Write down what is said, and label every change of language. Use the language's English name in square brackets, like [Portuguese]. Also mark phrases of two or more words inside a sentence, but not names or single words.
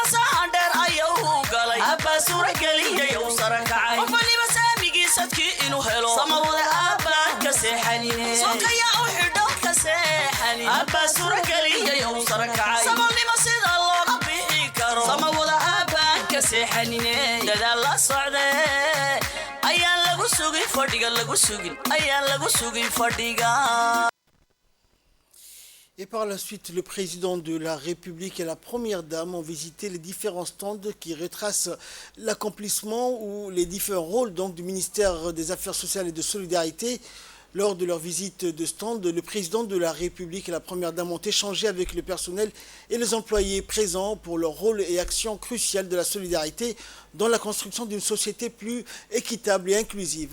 [Somali] sahan dheer ayuu galay abbaa suura geliyay uu sara kacay qof waliba saamigiisadkii inuu helo sama wada abbaan ka seexanine sokaya u xidho ka seexani abbaa suura geliyay uu sara kacay saboolnimo sida looga bixi karo sama wada abbaan ka seexanine dadaal la socdee ayaan lagu sugin fadhiga lagu sugin ayaan lagu sugin fadhiga. [French] Et par la suite, le président de la République et la première dame ont visité les différents stands qui retracent l'accomplissement ou les différents rôles donc, du ministère des Affaires sociales et de Solidarité. Lors de leur visite de stand, le président de la République et la première dame ont échangé avec le personnel et les employés présents pour leur rôle et action cruciale de la solidarité dans la construction d'une société plus équitable et inclusive.